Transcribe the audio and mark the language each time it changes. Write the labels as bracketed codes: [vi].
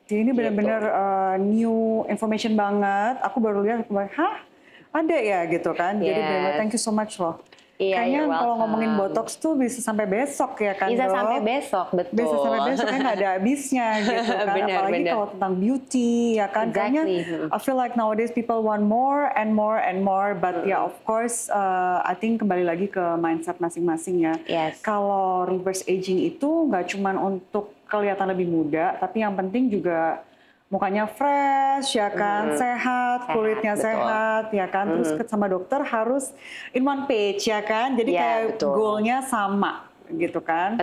[id] Jadi ini benar-benar [en] new information [id] banget. Aku baru lihat, ada ya gitu kan. Jadi benar-benar [en] thank you so much [id] loh. Kayaknya kalau ngomongin Botox tuh bisa sampai besok ya kan, Bisa sampai besok, betul. Bisa sampai besok, kan nggak ada habisnya gitu kan. Apalagi kalau tentang beauty ya kan. Kayaknya [en] I feel like nowadays people want more and more and more. But of course I think [id] kembali lagi ke mindset masing-masing ya. Kalau reverse aging itu nggak cuma untuk kelihatan lebih muda, tapi yang penting juga mukanya fresh ya kan, sehat, kulitnya sehat ya kan, terus sama dokter harus [en] in one page [id] ya kan, jadi kayak goalnya sama gitu kan.